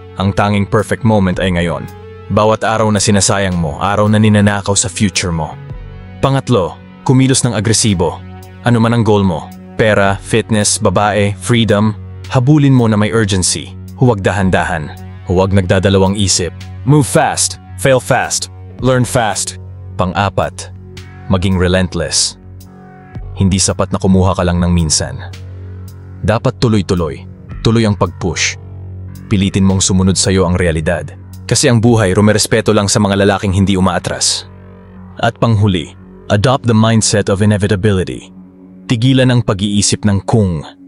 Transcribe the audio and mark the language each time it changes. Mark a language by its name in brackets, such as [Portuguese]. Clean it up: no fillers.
[Filipino] Ang tanging perfect moment ay ngayon. Bawat araw na sinasayang mo, araw na ninanakaw sa future mo. Pangatlo, kumilos ng agresibo. Ano man ang goal mo, pera, fitness, babae, freedom, habulin mo na may urgency. Huwag dahan-dahan. Huwag nagdadalawang isip. [English] Move fast, fail fast, learn fast. [Filipino] Pang-apat, maging relentless. Hindi sapat na kumuha ka lang ng minsan. Dapat tuloy-tuloy. Tuloy ang pag-push. Pilitin mong sumunod sa'yo ang realidad. Kasi ang buhay rumerespeto lang sa mga lalaking hindi umaatras. At panghuli, [English] adopt the mindset of inevitability. [Filipino] Tigilan ang pag-iisip ng kung,